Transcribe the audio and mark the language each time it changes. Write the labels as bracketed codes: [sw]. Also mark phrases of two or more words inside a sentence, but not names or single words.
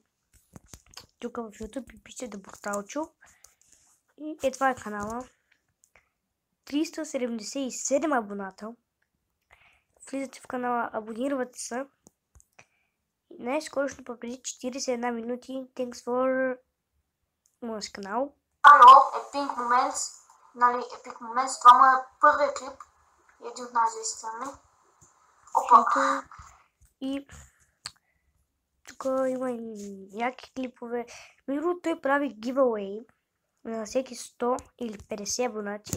[bg] Тук в YouTube пише The Brutal и това е канала. 377 абоната. Влизате в канала, абонирате се. Най-скорошно преди 41 минути. [en] Thanks for [bg] моят канал. Epic Moments, нали, Epic Moments, това му е първият клип, един от най-известните. Опа! И тук има яки клипове. Между той прави giveaway на всеки 100 или 50 абонати.